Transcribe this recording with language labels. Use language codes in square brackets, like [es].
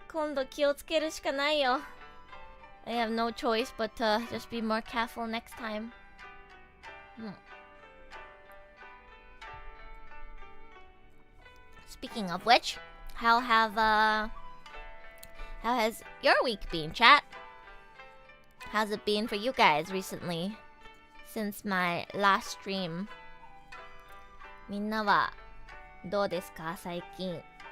[ja] 今度気をつけるしかないよ。 [en] I have no choice but to just be more careful next time. Speaking of which, how has your week been, chat? How's it been for you guys recently? Since my last stream. [ja] みんなはどうですか、最近?